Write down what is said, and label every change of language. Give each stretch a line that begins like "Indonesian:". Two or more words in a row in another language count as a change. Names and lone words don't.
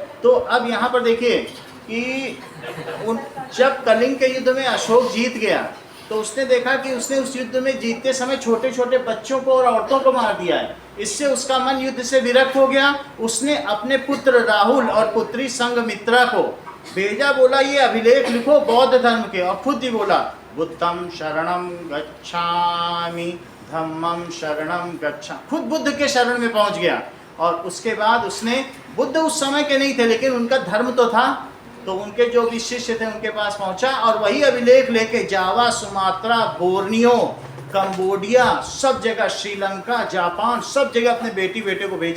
Hindi: तो अब यहाँ पर देखिए कि जब कलिंग के युद्ध में अशोक जीत गया, तो उसने देखा कि उसने उस युद्ध में जीतते समय छोटे छोटे बच्चों को और औरतों को मार दिया है। इससे उसका मन युद्ध से विरक्त हो गया। उसने अपने पुत्र राहुल और पुत्री संघमित्रा को भेजा, बोला ये अभिलेख लिखो बौद्ध धर्म के, और खुद ही बोला
Pali: बुद्धम शरणम गच्छामि धम्मम शरणम गच्छा।
Hindi: खुद बुद्ध के शरण में पहुंच गया। और उसके बाद उसने, बुद्ध उस समय के नहीं थे लेकिन उनका धर्म तो था, तो उनके जो भी शिष्य थे उनके पास पहुंचा और वही अभिलेख लेके जावा, सुमात्रा, बोर्नियो, कंबोडिया, सब जगह, श्रीलंका, जापान, सब जगह अपने बेटे को भेजा।